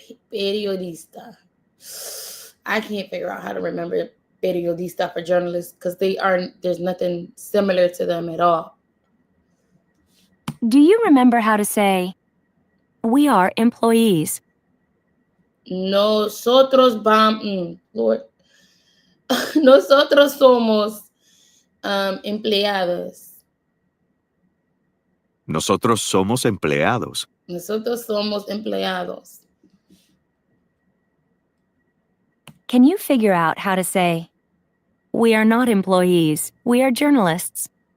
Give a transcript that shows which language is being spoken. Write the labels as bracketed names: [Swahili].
[English] Periodista. I can't figure out how to remember periodista for journalists because there's nothing similar to them at all. Do you remember how to say, we are employees? [Spanish] Nosotros vamos, Lord. Nosotros somos empleados. Nosotros somos empleados. Nosotros somos empleados. [English] Can you figure out how to say, we are not employees, we are journalists?